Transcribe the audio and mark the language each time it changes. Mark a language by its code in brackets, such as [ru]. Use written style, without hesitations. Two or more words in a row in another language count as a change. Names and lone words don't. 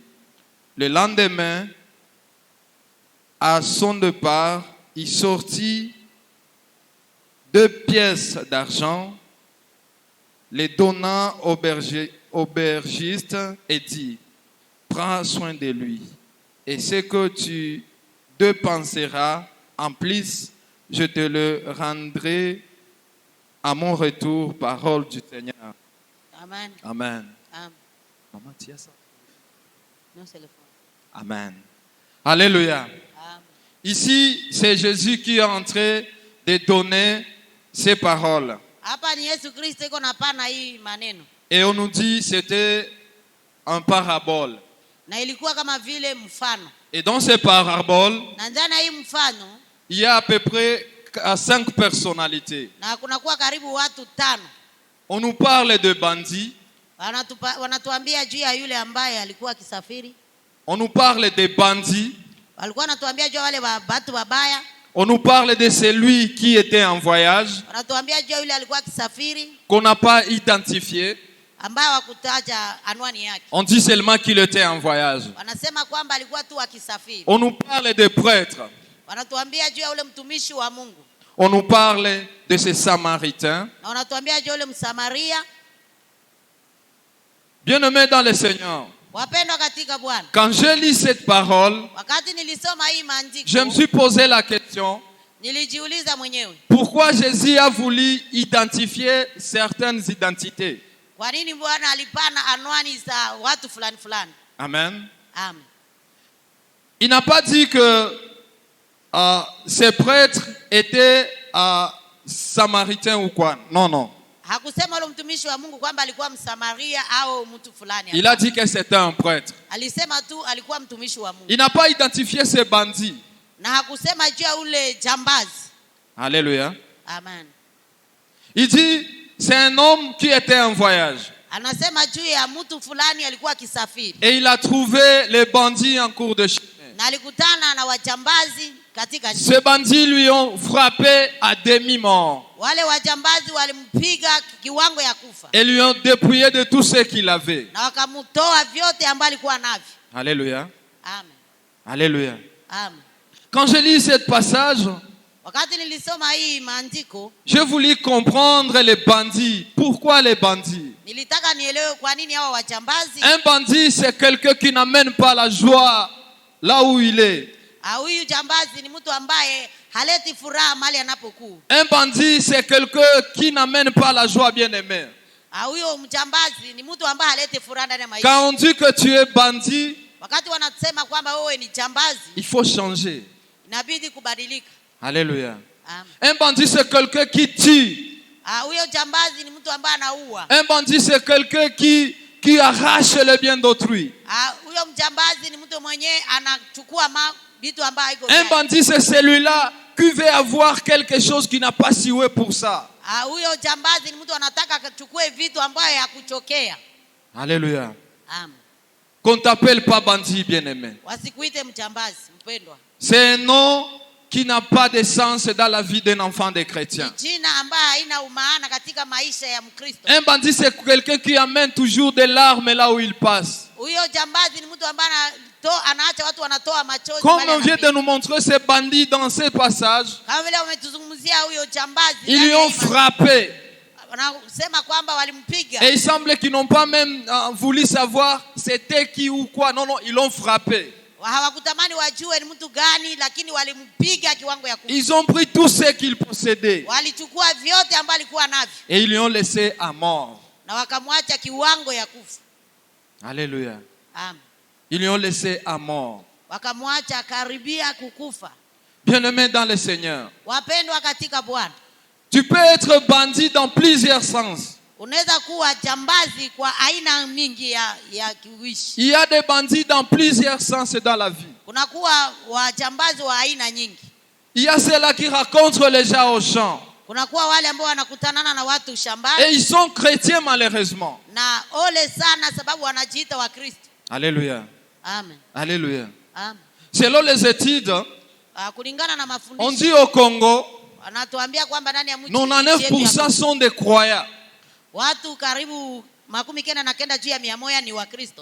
[fr] Le lendemain, à son départ, il sortit 2 pièces d'argent, les donna au aubergiste et dit: prends soin de lui, et ce que tu dépenseras en plus, je te le rendrai à mon retour. Parole du Seigneur. Amen. Amen. Amen. Maman, tu as ça? Non, c'est le fond. Amen. Alléluia. Amen. Ici, c'est Jésus qui est en train de donner ces paroles. [sw] Hapa ni Yesu Kristo iko napana hii maneno. [fr] Et on nous dit c'était un parabole. [sw] Na ilikuwa kama vile mfano. [fr] Et dans ces paraboles, [sw] Na ndani ya hii mfano, [fr] il y a à peu près 5 personnalités. [sw] na kunakuwa karibu watu 5. [fr] On nous parle de bandits. [sw] Wanatuambia juu ya yule ambaye alikuwa akisafiri. [fr] On nous parle de bandits. [sw] Walikuwa wanatuambia juu ya wale watu wabaya. [fr] On nous parle de celui qui était en voyage, [sw] Wanatuambia juu ya yule alikuwa akisafiri, [fr] qu'on n'a pas identifié. [sw] ambaye wakutaja anwani yake. [fr] On dit seulement qu'il était en voyage. [sw] Wanasema kwamba alikuwa tu akisafiri. [fr] On nous parle des prêtres. [sw] Wanatuambia juu ya ule mtumishi wa Mungu. [fr] On nous parle de ces Samaritains. [sw] Na wanatuambia juu ya ule Msamaria. [fr] Bien-aimés dans le Seigneur, [sw] Wapendwa katika Bwana. [fr] quand je lis cette parole, [sw] Wakati nilisoma hii maandiko, [fr] je me suis posé la question, [sw] nilijiuliza mwenyewe, [fr] pourquoi Jésus a voulu identifier certaines identités? [sw] kwa nini Bwana alipana anwani za watu fulani fulani? [fr] Amen. Amen. Il n'a pas dit que ces prêtres étaient samaritains ou quoi. Non, non. [sw] Hakusema ule mtumishi wa Mungu kwamba alikuwa Msamaria au mtu fulani. [fr] Il a dit que c'était un prêtre. [sw] Alisema tu alikuwa mtumishi wa Mungu. [fr] Il n'a pas identifié ces bandits. [sw] Na hakusema juu ya ule jambazi. [fr] Alléluia. Amen. Il dit, c'est un homme qui était en voyage. [sw] Anasema juu ya mtu fulani alikuwa akisafiri. [fr] Et il a trouvé les bandits en cours de chemin. [sw] Na alikutana na wajambazi katika njia. [fr] Ces bandits lui ont frappé à demi-mort. [sw] Wale wajambazi walimpiga kiwango ya kufa. [fr] Et lui ont dépouillé de tout ce qu'il avait. [sw] Na wakamtoa vyote ambavyo alikuwa navyo. [fr] Alléluia. Amen. Alléluia. Amen. Quand je lis ce passage, [sw] Wakati nilisoma hii maandiko, [fr] je voulais comprendre les bandits. Pourquoi les bandits? [sw] nilitaka nielewe kwa nini hao wajambazi. [fr] Un bandit, c'est quelqu'un qui n'amène pas la joie là où il est. [sw] Huyu jambazi ni mtu ambaye haleti furaha mahali anapokuwa. [fr] Un bandit, c'est quelqu'un qui n'amène pas la joie, bien-aimé. [sw] Huyo mjambazi ni mtu ambaye haleti furaha ndani ya maisha. [fr] Quand on dit que tu es bandit, [sw] Wakati wanasema kwamba wewe ni jambazi, [fr] il faut changer. [sw] inabidi kubadilika. [fr] Alléluia. Amen. Un bandit, c'est quelqu'un qui tue. [sw] Huyo jambazi ni mtu ambaye anaua. [fr] Un bandit, c'est quelqu'un qui arrache le bien d'autrui. [sw] Huyo mjambazi ni mtu mwenyewe anachukua vitu ambavyo haiko. [fr] Un bandit, c'est celui-là qui veut avoir quelque chose qui n'a pas siwe pour ça. [sw] Huyo jambazi ni mtu anataka kuchukua vitu ambavyo hakuchokea. [fr] Alléluia. Amen. Qu'on t'appelle pas bandit, bien-aimé. [sw] Wasikuite mjambazi, mpendwa. [fr] C'est un nom qui n'a pas de sens dans la vie d'un enfant de chrétien. [sw] Jina ambayo haina umaana katika maisha ya Mkristo. [fr] Un bandit, c'est quelqu'un qui amène toujours des larmes là où il passe. [sw] Huyo jambazi ni mtu ambaye anaacha watu wanatoa machozi. [fr] Comme on vient de nous montrer ces bandits dans ces passages, [sw] Kama vile umetuzungumzia huyo jambazi. [fr] ils lui ont frappé. [sw] Wanasema kwamba walimpiga. [fr] Et il semble qu'ils n'ont pas même voulu savoir c'était qui ou quoi. Non, non, ils l'ont frappé. [sw] Hawakutamani wajue ni mtu gani, lakini walimpiga kiwango ya kufa. [fr] Ils ont pris tout ce qu'ils possédaient. [sw] Walichukua vyote ambavyo alikuwa navyo. [fr] Et ils lui ont laissé à mort. [sw] Na wakamwacha kiwango ya kufa. [fr] Alléluia. Amen. Ils lui ont laissé à mort. [sw] Wakamwacha karibia kukufa. [fr] Bien-aimés dans le Seigneur, [sw] Wapendwa katika Bwana. [fr] Tu peux être bandit dans plusieurs sens. [sw] Unaweza kuwa jambazi kwa aina mingi ya kiuishi. [fr] Il y a des bandits dans plusieurs sens dans la vie. [sw] Kunakuwa wajambazi wa aina nyingi. [fr] Il y a ceux-là qui rencontrent les gens au champ. [sw] Kunakuwa wale ambao wanakutanana na watu shambani. [fr] Et ils sont chrétiens malheureusement. [sw] Na ole sana sababu wanajiita wa Kristo. [fr] Alléluia. Amen. Alléluia. Amen. Selon les études, [sw] Kulingana na mafundisho. [fr] on dit au Congo, [sw] anatuambia kwamba ndani ya mji [fr] 99% sont des croyants. [sw] Watu karibu 99 juu ya 100 ni wa Kristo.